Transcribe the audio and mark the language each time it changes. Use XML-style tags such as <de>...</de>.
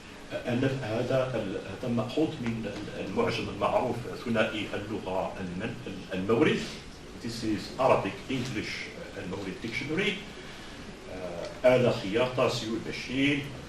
<ar>هذا مأخوذ من المعجم المعروف ثنائي اللغة المورد.</ar> <en>This is Arabic English المورد dictionary.</en> <ar>آلة خياطة سيول machine.</ar>